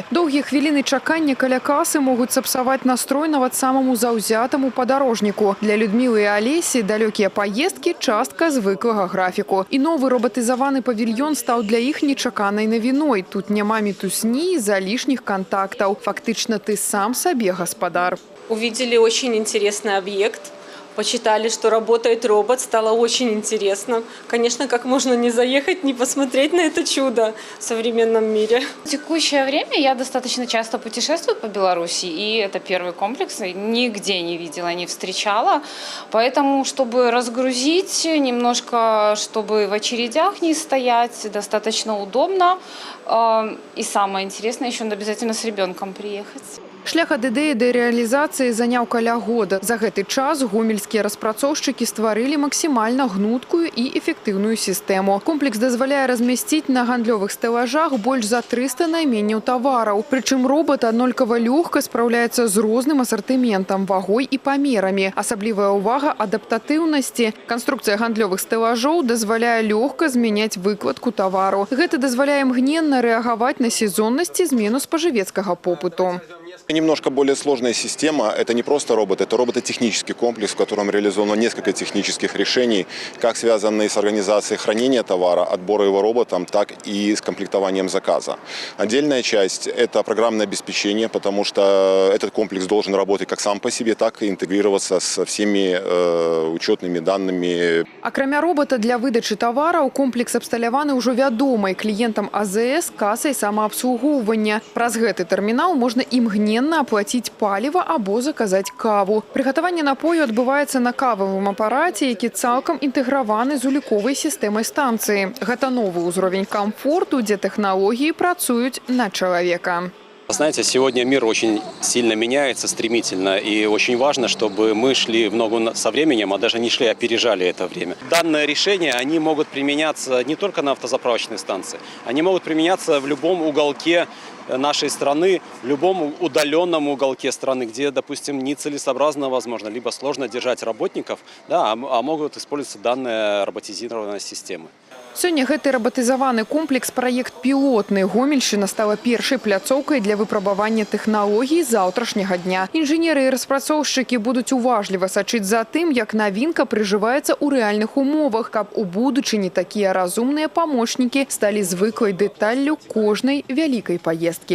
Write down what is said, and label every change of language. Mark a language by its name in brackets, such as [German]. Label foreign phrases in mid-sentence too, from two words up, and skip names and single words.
[Belarusian] Доўгія хвіліны чакання каля касы могуць сапсаваць настрой нават самаму заўзятаму падарожніку. Для Людмілы і Алесі далёкія паездкі – частка звыклага графіку. І новы робатызаваны павільён стаў для іх нечаканай навіной. Тут няма мітусні і залішніх контактаў. Фактычна ты сам сабе гаспадар. [Russian] Увидели очень интересный объект. Почитали, что работает робот, стало очень интересно. Конечно, как можно не заехать, не посмотреть на это чудо в современном мире. В текущее время я достаточно часто путешествую по Беларуси, и это первый комплекс, нигде не видела, не встречала. Поэтому, чтобы разгрузить немножко, чтобы в очередях не стоять, достаточно удобно. И самое интересное, еще надо обязательно с ребенком приехать. [Belarusian] Шлях ад ідэі да рэалізацыі заняў каля года. За гэты час гомельскія распрацоўшчыкі стварылі максімальна гнуткую і эфектыўную сістэму. Комплекс дазваляе размясціць на гандлёвых стэлажах больш за 300 найменняў тавараў. Прычым робот аднолькава лёгка спраўляецца з розным асартыментам, вагой і памерамі. Асаблівая ўвага адаптатыўнасці. Канструкцыя гандлёвых стэлажоў дазваляе лёгка змяняць выкладку тавару. Гэта дазваляе імгненна рэагаваць на сезоннасць і змену спажывецкага попыту. [Russian] Немножко более сложная система. Это не просто робот, это робототехнический комплекс, в котором реализовано несколько технических решений, как связанные с организацией хранения товара, отбора его роботом, так и с комплектованием заказа. Отдельная часть – это программное обеспечение, потому что этот комплекс должен работать как сам по себе, так и интегрироваться со всеми учетными данными. [Belarusian] Акрамя робота для выдачы тавараў, комплекс абсталяваны ўжо вядомай кліентам АЗС касай самаабслугоўвання. Праз гэты тэрмінал можна імгненна оплатить паліва або заказаць каву. Прыгатаванне напою адбываецца на кававым апараце, які цалкам інтэграваны з уліковай сістэмай станцыі. Гэта новы ўзровень камфорту, дзе тэхналогіі працуюць на чалавека. [Russian] Знаете, сегодня мир очень сильно меняется, стремительно, и очень важно, чтобы мы шли в ногу со временем, а даже не шли, опережали это время. Данное решение, они могут применяться не только на автозаправочной станции, они могут применяться в любом уголке нашей страны, в любом удаленном уголке страны, где, допустим, нецелесообразно, возможно, либо сложно держать работников, да, а могут использоваться данные роботизированной системы. [Belarusian] Сёння гэты рабатызаваны комплекс праект пілотны. Гомельшчына стала першай пляцоўкай для выпрабавання тэхналогій заўтрашняга дня. Інжынеры і распрацоўшчыкі будуць уважліва сачыць за тым, як навінка прыжываецца ў рэальных умовах, каб у будучыні такія разумныя памочнікі сталі звыклай дэталлю кожнай вялікай паездкі.